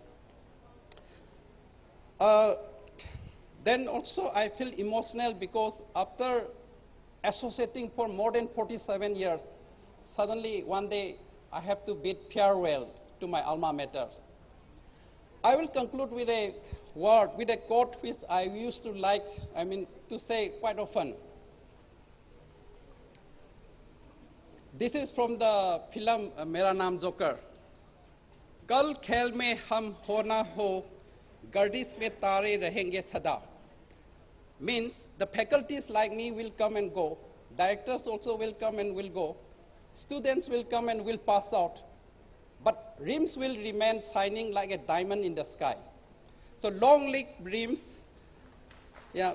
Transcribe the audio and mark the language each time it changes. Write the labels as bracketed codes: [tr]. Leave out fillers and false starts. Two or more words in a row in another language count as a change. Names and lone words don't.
[en] Then also I feel emotional because after associating for more than 47 years, suddenly one day I have to bid farewell to my alma mater. I will conclude with a word, with a quote which I used to like, to say quite often. This is from the film Mera Naam Joker. [hi] कल खेल में हम हों न हों, गर्दिश में तारे रहेंगे सदा. [en] Means the faculties like me will come and go, directors also will come and will go, students will come and will pass out, but RIMS will remain shining like a diamond in the sky. So long live RIMS. Yeah.